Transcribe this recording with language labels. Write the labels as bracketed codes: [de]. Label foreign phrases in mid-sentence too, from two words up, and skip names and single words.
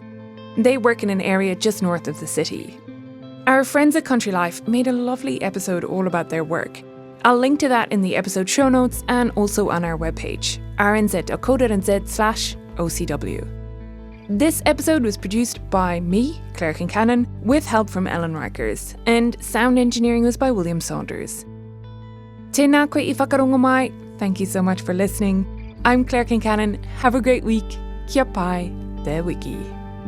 [en] They work in an area just north of the city. Our friends at Country Life made a lovely episode all about their work. I'll link to that in the episode show notes and also on our webpage, rnz.co.nz/OCW. This episode was produced by me, Claire Kincannon, with help from Ellen Rikers, and sound engineering was by William Saunders. [mi] Tēnā koe I whakarongo mai. [en] Thank you so much for listening. I'm Claire Kincannon. Have a great week. [mi] Kia pai, te wiki.